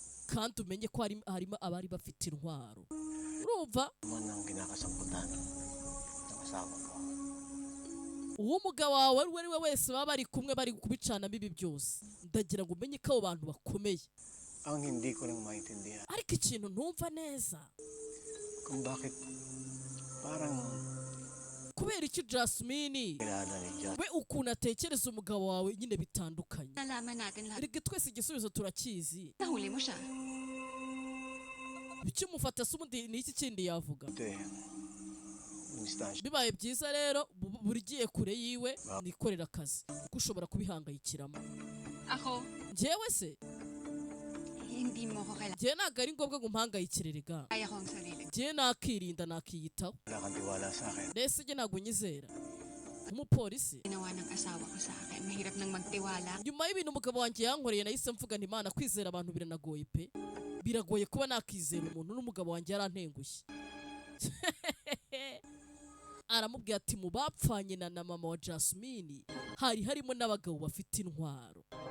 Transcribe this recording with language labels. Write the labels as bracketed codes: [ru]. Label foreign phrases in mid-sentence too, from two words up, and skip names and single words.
[rw] kandi umenye ko harimo abari bafite intwaro urumva [tl] Manang kinakasamputan ng asawa ko. [rw] uwo mugabo wawe ari we wese baba bari kumwe bari kubicana bibi byose ndagira ngo umenye ko abo bantu bakomeye [tl] Ang hindi ko lang maintindihan [rw] ariko ikintu ntumva neza [tl] kung bakit parang [rw] kubera iki Jasmine [tl] kilala ni John. [rw] we ukuntu atekereza umugabo wawe nyine bitandukanye [tl] Nalaman natin lahat. [rw] erega twese igisubizo turakizi [tl] Nahuli mo siya. [rw] bikimufata se ubundi ni iki kindi yavuga [tl] Ito eh. Instansya. [rw] bibaye byiza rero buri giye kure yiwe nikorera akazi kuko ushobora kubihangayikiramo [tl] Ako, [rw] njyewe se [tl] hindi mo ko kailangan. [rw] njyewe ntabwo ari ngombwa ngo mpangayikire rega [tl] Kaya ko ang sarili. [rw] njyewe nakirinda nakiyitaho [tl] Wala kang tiwala sa akin. [rw] mbese njye ntabwo nyizera umupolisi [tl] Ginawa ng asawa ko sa akin. Mahirap nang magtiwala. [rw] nyuma y'ibintu umugabo wanjye yankoreye nahise mvuga nti Imana kwizera abantu biranagoye pe biragoye kuba nakizera umuntu n'umugabo wanjye yarantengushye aramubwira ati mu bapfanye na mama wa Jasmine hari harimo n'abagabo bafite intwaro